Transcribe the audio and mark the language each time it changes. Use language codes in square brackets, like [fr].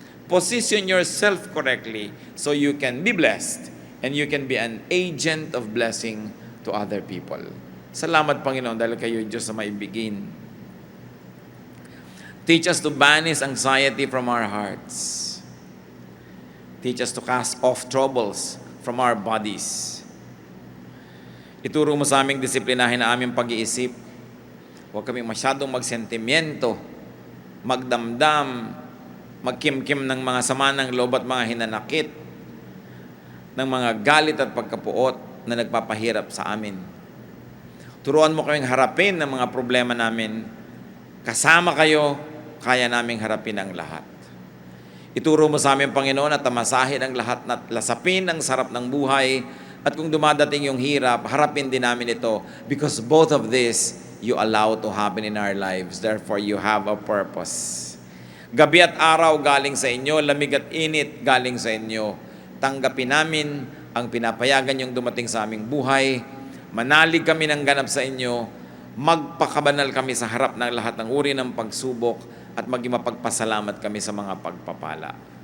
[en] Position yourself correctly so you can be blessed and you can be an agent of blessing to other people. [tl] Salamat, Panginoon, dahil kayo, Diyos, na maibigin. [en] Teach us to banish anxiety from our hearts. Teach us to cast off troubles from our bodies. [tl] Ituro mo sa aming disiplinahin na aming pag-iisip. Huwag kami masyadong magsentimiento, magdamdam, magkimkim ng mga sama ng loob at mga hinanakit, ng mga galit at pagkapuot na nagpapahirap sa amin. Turuan mo kaming harapin ang mga problema namin. Kasama kayo, kaya naming harapin ang lahat. Ituro mo sa amin, Panginoon, na tamasahin ang lahat, na lasapin ang sarap ng buhay, at kung dumadating yung hirap, harapin din namin ito, [en] because both of this you allow to happen in our lives. Therefore, you have a purpose. [tl] Gabi at araw galing sa inyo, lamig at init galing sa inyo. Tanggapin namin ang pinapayagan yung dumating sa aming buhay. Manalig kami ng ganap sa inyo. Magpakabanal kami sa harap ng lahat ng uri ng pagsubok at maging mapagpasalamat kami sa mga pagpapala.